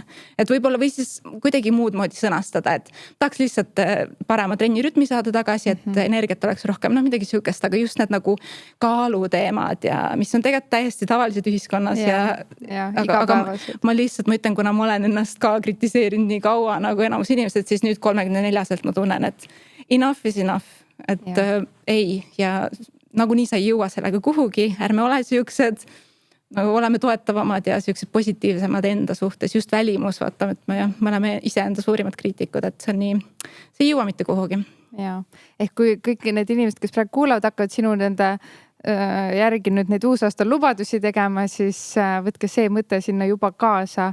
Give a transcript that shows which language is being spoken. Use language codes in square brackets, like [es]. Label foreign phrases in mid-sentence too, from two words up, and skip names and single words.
[et] Et võib-olla või siis kuidagi muud moodi sõnastada, et tahaks lihtsalt parema trennirütmi saada tagasi, et energiat oleks rohkem, midagi siukest, aga just need nagu kaaluteemad ja mis on tegelikult täiesti tavalised ühiskonnas aga ma lihtsalt, ma ütlen, kuna ma olen ennast ka kritiseerinud nii kaua nagu enamus inimesed, siis nüüd 34-selt ma tunnen, et [en] enough is enough, [et] et ei ja nagunii sa ei jõua sellega kuhugi, ärme ole siuksed nagu oleme toetavamad ja siuksed positiivsemad enda suhtes, just välimus, vaatame, et me oleme iseenda suurimad kriitikud, et see on nii, see ei jõua mitte kuhugi. Ja, ehk kui kõik need inimesed, kes praegu kuulavad, hakkavad sinu nende järgi nüüd neid uusaasta lubadusi tegema, siis võtke see mõte sinna juba kaasa.